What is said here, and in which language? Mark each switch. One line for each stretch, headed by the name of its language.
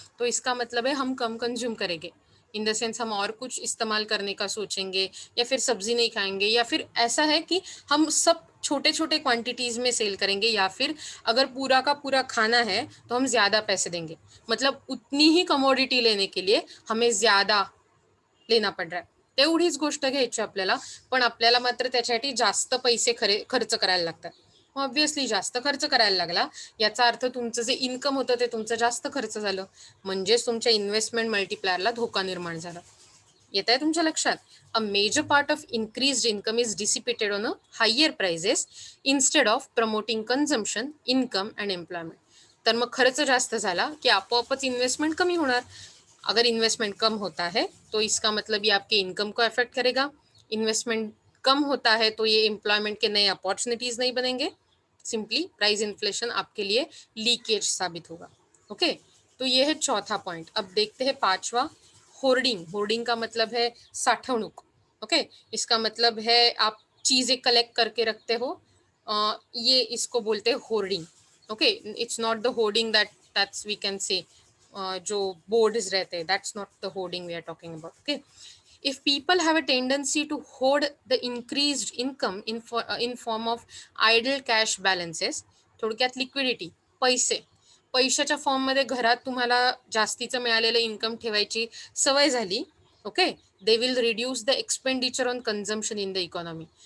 Hindi: तो इसका मतलब है हम कम कंज्यूम करेंगे,
English: in the sense
Hindi: हम और कुछ इस्तेमाल करने का सोचेंगे, या फिर सब्जी नहीं खाएंगे, या फिर ऐसा है कि हम सब छोटे छोटे क्वांटिटीज में सेल करेंगे, या फिर अगर पूरा का पूरा खाना है तो हम ज्यादा पैसे देंगे, मतलब उतनी ही कमोडिटी लेने के लिए हमें ज्यादा लेना पड रहा है।
Marathi: तेवढीच गोष्ट घ्यायची आपल्याला, पण आपल्याला मात्र त्याच्यासाठी जास्त पैसे खर्च करायला लागतात। ऑब्व्हियसली जास्त खर्च करायला लागला याचा अर्थ तुमचं जे इन्कम होतं ते तुमचं जास्त खर्च झालं, म्हणजेच तुमच्या इन्व्हेस्टमेंट मल्टिप्लायरला धोका निर्माण झाला। येत आहे तुमच्या लक्षात?
English: A major part of increased income is dissipated on a higher prices instead of promoting consumption, income and employment.
Marathi: तर मग खर्च जास्त झाला की आपोआपच इन्वेस्टमेंट कमी होणार।
Hindi: अगर इन्वेस्टमेंट कम होता है तो इसका मतलब ये आपके इनकम को अफेक्ट करेगा। इन्वेस्टमेंट कम होता है तो ये एम्प्लॉयमेंट के नए अपॉर्चुनिटीज नहीं बनेंगे, सिंपली प्राइस इन्फ्लेशन आपके लिए लीकेज साबित होगा। ओके, तो ये है चौथा पॉइंट। अब देखते हैं पांचवा, होर्डिंग। होर्डिंग का मतलब है साठवणूक। ओके, इसका मतलब है आप चीजें कलेक्ट करके रखते हो, ये इसको बोलते हैं hoarding.
English: okay, it's not the hoarding that's we can say
Hindi: जो बोर्ड्स रहते हैं,
English: That's not the hoarding we are talking about. Okay, if people have a tendency to hoard the increased income in form of idle cash balances,
Marathi: थोडक्यात liquidity, पैशाच्या फॉर्ममध्ये घरात तुम्हाला जास्तीचं मिळालेलं इन्कम ठेवायची सवय झाली,
English: Okay, they will reduce the expenditure on consumption in the economy.